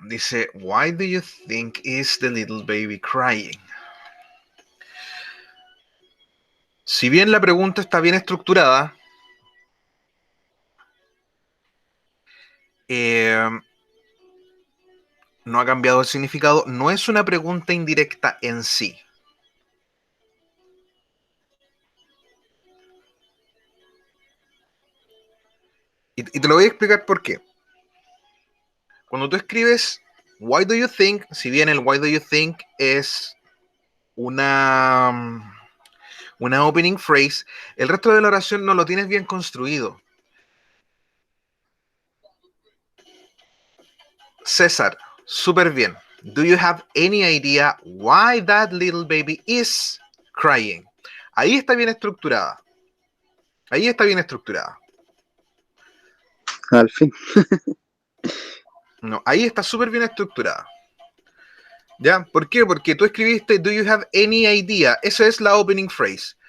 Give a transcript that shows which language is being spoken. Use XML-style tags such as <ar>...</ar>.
<es>Dice,</es> <en>why do you think is the little baby crying?</en> <es>Si bien la pregunta está bien estructurada, no ha cambiado el significado, no es una pregunta indirecta en sí. Y te lo voy a explicar por qué. Cuando tú escribes</es> <en>why do you think,</en> <es>si bien el why do you think es una opening phrase, el resto de la oración no lo tienes bien construido. César, súper bien.</es> <en>Do you have any idea why that little baby is crying?</en> <es>Ahí está bien estructurada. Ahí está bien estructurada. Al fin. No, ahí está súper bien estructurada. ¿Ya? ¿Por qué? Porque tú escribiste</es> <en>do you have any idea?</en> <es>Esa es la opening phrase.</es>